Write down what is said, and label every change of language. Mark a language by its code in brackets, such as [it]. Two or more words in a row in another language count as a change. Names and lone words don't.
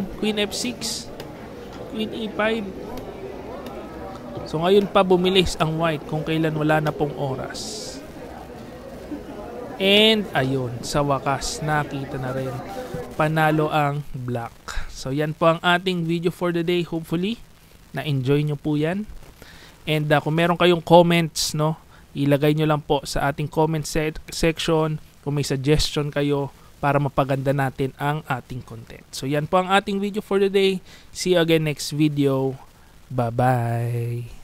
[en] Queen F6. Queen E5. [tl] So, ngayon pa bumilis ang white kung kailan wala na pong oras. And, ayun, sa wakas, nakita na rin. Panalo ang black. So, yan po ang ating [en] video for the day. [tl] Hopefully, na-enjoy nyo po yan. And, kung meron kayong comments, no, ilagay nyo lang po sa ating [en] comment section [tl] kung may suggestion kayo para mapaganda natin ang ating content. So, yan po ang ating [en] video for the day. See you again next video. Bye-bye!